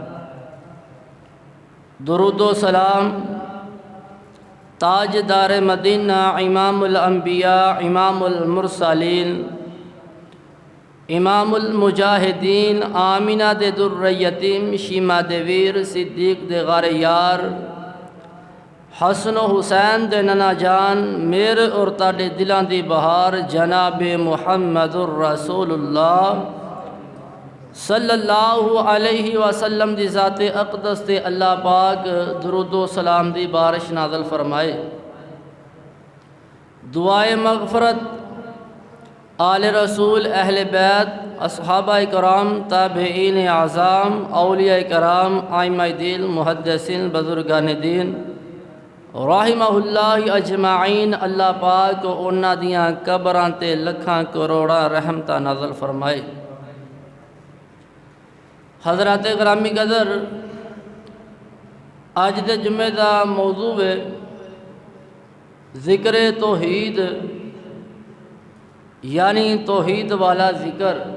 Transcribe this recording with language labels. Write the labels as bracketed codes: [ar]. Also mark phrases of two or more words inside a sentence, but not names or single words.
[pa] درود و سلام تاجدار مدینہ امام الانبیاء امام المرسلین امام المجاہدین آمینہ دے در یتیم شیمہ دے ویر صدیق دے غار یار حسن و حسین دے ننا جان میرے اور تاڑے دلان دی بہار جناب محمد الرسول اللہ [ar] صلی اللہ علیہ وسلم [pa] دی ذات اقدس تے اللہ پاک درود و سلام دی بارش نازل فرمائے۔ دعائے مغفرت آل رسول اہل بیت اصحابہ کرام تابعین اعظام اولیاء کرام ائمہ دین محدثین بزرگان دین [ar] رحمہ اللہ اجمعین [pa] اللہ پاک انہاں دیاں قبراں تے لکھاں کروڑاں رحمتاں نازل فرمائے۔ حضرات گرامی قدر آج دے جمعہ دا موضوع ہے ذکر توحید یعنی توحید والا ذکر۔